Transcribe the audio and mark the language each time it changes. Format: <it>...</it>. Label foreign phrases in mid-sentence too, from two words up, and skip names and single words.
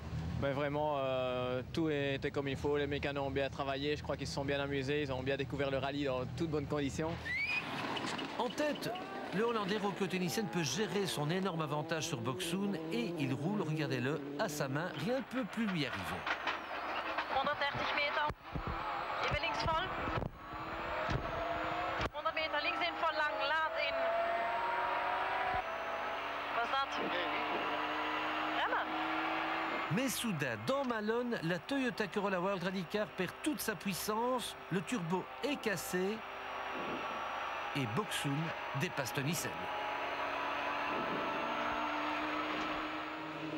<fr>Mais vraiment, tout était comme il faut, les mécanos ont bien travaillé, je crois qu'ils se sont bien amusés, ils ont bien découvert le rallye dans toutes bonnes conditions. En tête, le Hollandais Rocco Tenissen peut gérer son énorme avantage sur Boxoud et il roule, regardez-le, à sa main, rien ne peut plus lui arriver.</fr> <nl>130 meter. Even links vol. 100 meter links in vol lang, laat in. Was dat? Remmen.</nl> <fr>Mais soudain, dans Malone, la Toyota Corolla World Rally Car perd toute sa puissance, le turbo est cassé et Boxoud dépasse Tenissen.</fr>